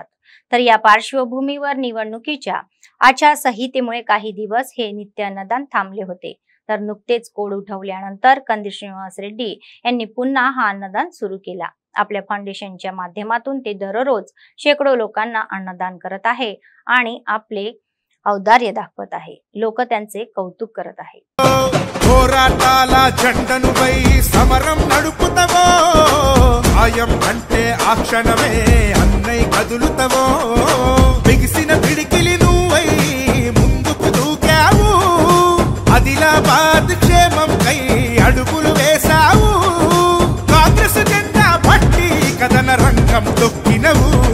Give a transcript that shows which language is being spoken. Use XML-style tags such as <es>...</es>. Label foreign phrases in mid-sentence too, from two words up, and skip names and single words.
<mr>तर या पार्श्वभूमीवर निवडणुकीच्या आचारसंहितेमुळे काही दिवस हे नित्य अन्नदान थांबले होते. तर नुकतेच कोड उठवल्यानंतर कंदी श्रीनिवास रेड्डी यांनी पुन्हा हा अन्नदान सुरू केला. आपल्या फाउंडेशनच्या माध्यमातून ते दररोज शेकडो लोकांना अन्नदान करत आहे आणि आपले औदार्य दाखवत आहे. लोक त्यांचे कौतुक करत आहे.</mr> <te>పోరాటాల జెండను వై సమరం నడుపుతవో ఆయం అంటే ఆ క్షణమే అన్నై కదులుతవో బిగిసిన పిడికిలి నువ్వై ముందుకు దూకావు ఆదిలాబాద్ క్షేమం కై అడుగులు వేశావు కాంగ్రెస్ జెండా పట్టి కదన రంగం తొక్కినవు</te>